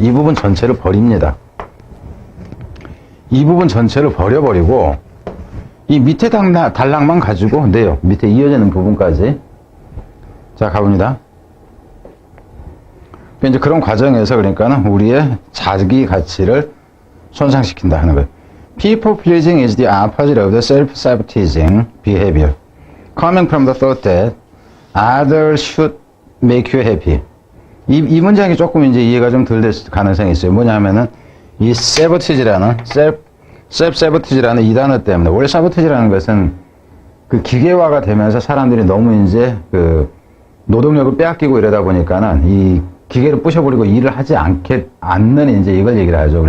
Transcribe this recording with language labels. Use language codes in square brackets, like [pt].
[ko] 이 부분 전체를 버립니다. 이 부분 전체를 버려버리고 이 밑에 단락만 가지고 내요. 밑에 이어지는 부분까지. 자, 가봅니다. 이제 그런 과정에서 그러니까는 우리의 자기 가치를 손상시킨다 하는 거예요. [en] People pleasing is the opposite of the self-sabotaging behavior. Coming from the thought that others should make you happy. [ko] 이 문장이 조금 이제 이해가 좀 덜 될 가능성이 있어요. 뭐냐면은 이 sabotage라는 self-sabotage라는 이 단어 때문에 원래 sabotage라는 것은 그 기계화가 되면서 사람들이 너무 이제 노동력을 빼앗기고 이러다 보니까는 이 기계를 부셔버리고 일을 하지 않는 이제 이걸 얘기를 하죠.